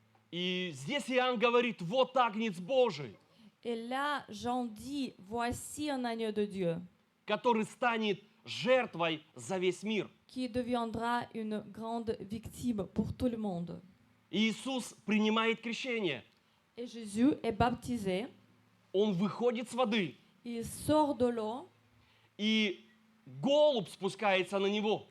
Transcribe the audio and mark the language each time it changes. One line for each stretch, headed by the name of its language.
Russian: И здесь Иоанн говорит, вот Агнец Божий,
French: Et là, Jean dit, voici un agneau de Dieu
Russian: который станет жертвой за весь мир.
French: qui deviendra une grande victime pour tout le monde.
Russian: Иисус принимает крещение.
French: Et Jésus est baptisé,
Russian: Он выходит с воды,
French: il sort de l'eau,
Russian: и голубь спускается на него.